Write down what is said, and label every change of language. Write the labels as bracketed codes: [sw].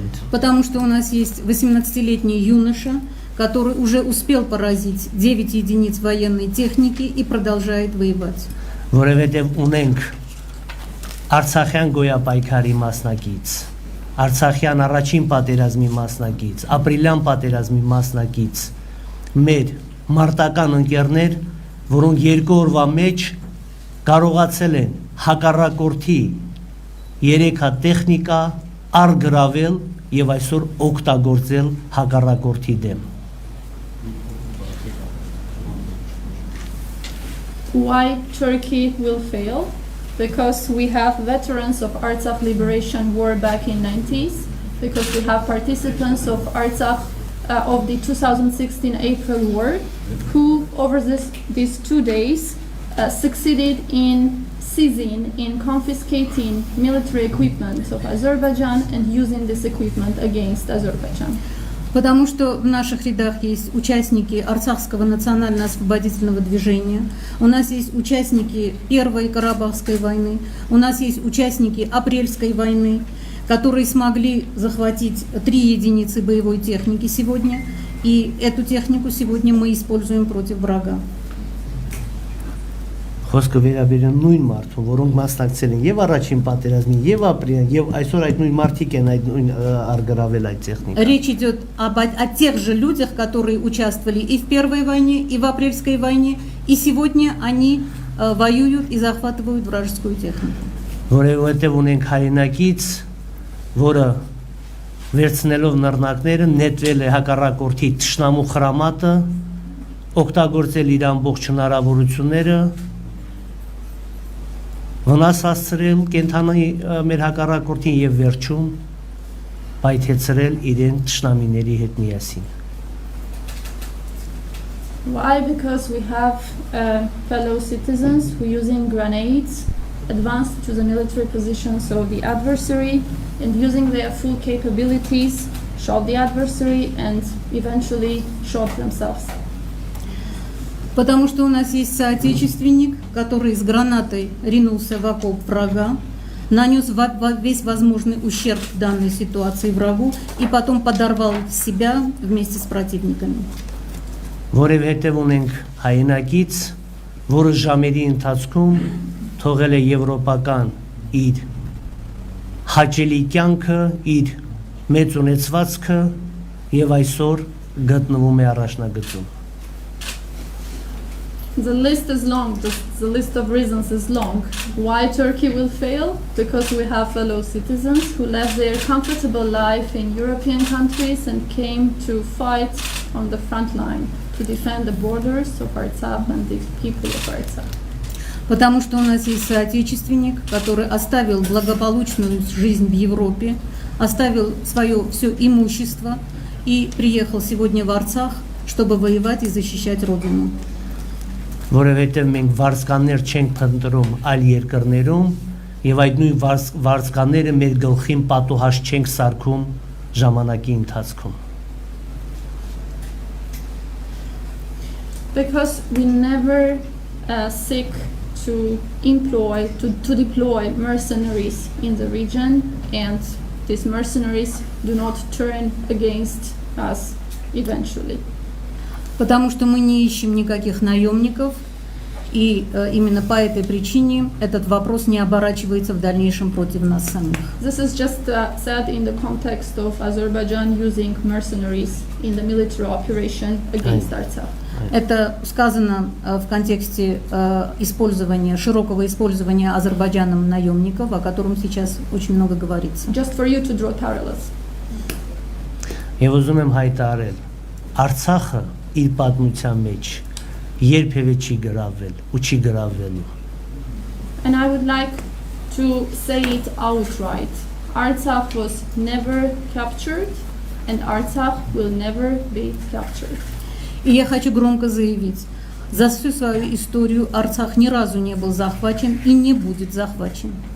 [ru] Потому что у нас есть 18-летний юноша, который уже успел поразить 9 единиц военной техники и продолжает воевать. [hy] Որովհետև ունենք Արցախյան գոյապայքարի մասնակից, Արցախյան առաջին պատերազմի մասնակից, ապրիլյան պատերազմի մասնակից, մեր մարտական ընկերներ, որոնք 2 օրվա մեջ կարողացել են հակառակորդի 3 հատ տեխնիկա արգրավել եւ այսօր օգտագործել հակառակորդի դեմ։ [en] Why Turkey will fail? Because we have veterans of Artsakh Liberation War back in 90s, because we have participants of Artsakh of the 2016 April War, who over these 2 days succeeded in seizing, in confiscating military equipment of Azerbaijan and using this equipment against Azerbaijan. [ru] Потому что в наших рядах есть участники Арцахского национально-освободительного движения, у нас есть участники Первой Карабахской войны, у нас есть участники Апрельской войны, которые смогли захватить 3 единицы боевой техники сегодня, и эту технику сегодня мы используем против врага. [hy] Խոսքը վերաբերում նույն մարդուն, որոնք մասնակցել են եւ առաջին պատերազմին, եւ ապրիլյան, եւ այսօր այդ նույն մարդիկ են այդ նույն արգրավել այդ տեխնիկա։ [ru] Речь идет о тех же людях, которые участвовали и в Первой войне, и в Апрельской войне, и сегодня они воюют и захватывают вражескую технику. [hy] Որովհետեւ ունենք հայրենակից, որը վերցնելով նռնակները նետվել է հակառակորդի թշնամու խրամատը, օգտագործել իր ամբողջ հնարավորությունները վնաս հասցրել կենթանի մեր հակառակորդին եւ վերջում պայթեցրել իրեն թշնամիների հետ միասին։ [en] Why? Because we have fellow citizens who using grenades advanced to the military positions of the adversary and using their full capabilities shot the adversary and eventually shot themselves. [ru] Потому что у нас есть соотечественник, который с гранатой ринулся в окоп врага, нанес весь возможный ущерб в данной ситуации врагу и потом подорвал себя вместе с противниками. [hy] Որովհետև ունենք հայրենակից, որը ժամերի ընթացքում թողել է եվրոպական իր հաճելի կյանքը, իր մեծ ունեցվածքը եւ այսօր գտնվում է առաջնագծում։ [en] The list is long, the list of reasons is long. Why Turkey will fail? Because we have fellow citizens who left their comfortable life in European countries and came to fight on the front line to defend the borders of Artsakh and the people of Artsakh. [ru] Потому что у нас есть соотечественник, который оставил благополучную жизнь в Европе, оставил свое все имущество и приехал сегодня в Арцах, чтобы воевать и защищать родину. [hy] Որովհետև մենք վարձկաններ չենք փնտրում այլ երկրներում, եւ այդ նույն վարձկաները մեր գլխին պատուհաս չենք սարքում ժամանակի ընթացքում։ [en] Because we never seek to deploy mercenaries in the region, and these mercenaries do not turn against us eventually. [ru] Потому что мы не ищем никаких наемников, и именно по этой причине этот вопрос не оборачивается в дальнейшем против нас самих. [en] This is just said in the context of Azerbaijan using mercenaries in the military operation against Artsakh. [ru] Это сказано в контексте широкого использования Азербайджаном наемников, о котором сейчас очень много говорится. [en] Just for you to draw parallels. [hy] Եվ ուզում եմ հայտարարել, Արցախը իր պատմության մեջ երբևէ չի գրավել ու չի գրավելու։ [en] And I would like to say it outright. Artsakh was never captured, and Artsakh will never be captured. [ru] И я хочу громко заявить, за всю свою историю Арцах ни разу не был захвачен и не будет захвачен.